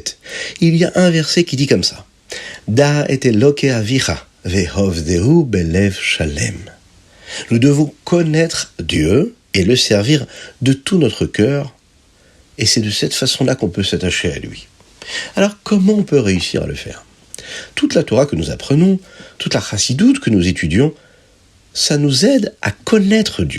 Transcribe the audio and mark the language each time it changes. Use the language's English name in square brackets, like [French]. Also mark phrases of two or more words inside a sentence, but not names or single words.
[French] Il y a un verset qui dit comme ça. [Hebrew] דע את אלוקי אביך ועבדהו בלב שלם. [French] Nous devons connaître Dieu et le servir de tout notre cœur, et c'est de cette façon-là qu'on peut s'attacher à lui. Alors comment on peut réussir à le faire ? Toute la Torah que nous apprenons, toute la Chassidut que nous étudions, ça nous aide à connaître Dieu.